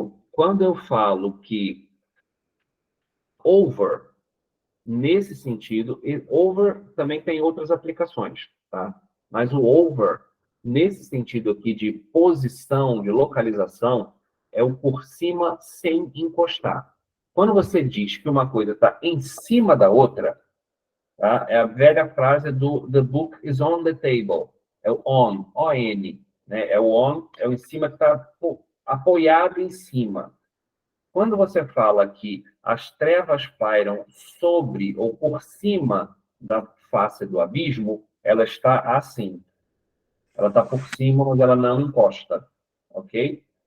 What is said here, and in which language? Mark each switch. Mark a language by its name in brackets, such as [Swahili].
[Portuguese] Quando eu falo que over, nesse sentido, e over também tem outras aplicações, tá? Mas o over, nesse sentido aqui de posição, de localização, é o por cima sem encostar. Quando você diz que uma coisa está em cima da outra, tá? É a velha frase do [English] The book is on the table. [Portuguese] É o on, O-N. Né? É o on, é o em cima que está apoiado em cima. Quando você fala que as trevas pairam sobre ou por cima da face do abismo, ela está assim. Ela está por cima, mas ela não encosta. Ok?